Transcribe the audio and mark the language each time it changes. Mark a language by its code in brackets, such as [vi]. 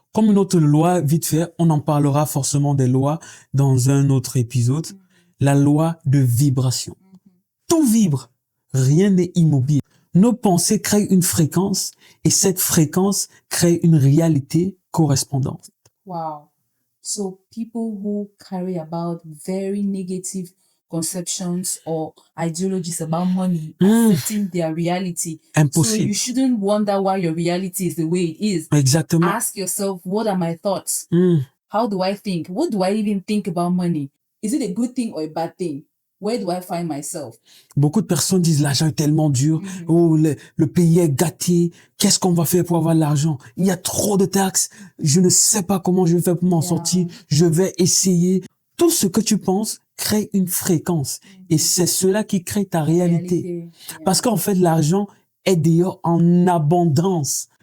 [fr] Comme une autre loi, vite fait, on en parlera forcément des lois dans un autre épisode. La loi de vibration. Tout vibre. Rien n'est immobile. Nos pensées créent une fréquence et cette fréquence crée une réalité correspondante. Wow. [en] So people who carry about very negative conceptions or ideologies about money accepting their reality. [fr] Impossible. [en] So you shouldn't wonder why your reality is the way it is. [fr] Exactement. [en] Ask yourself, what are my thoughts? How do I think? What do I even think about money? Is it a good thing or a bad thing? Where do I find myself? [fr] Beaucoup de personnes disent l'argent est tellement dur. Oh, le pays est gâté. Qu'est-ce qu'on va faire pour avoir de l'argent? Il y a trop de taxes. Je ne sais pas comment je vais faire pour m'en sortir. Je vais essayer. Tout ce que tu penses crée une fréquence. Et c'est cela qui crée ta réalité. Parce qu'en fait, l'argent est d'ailleurs en abondance.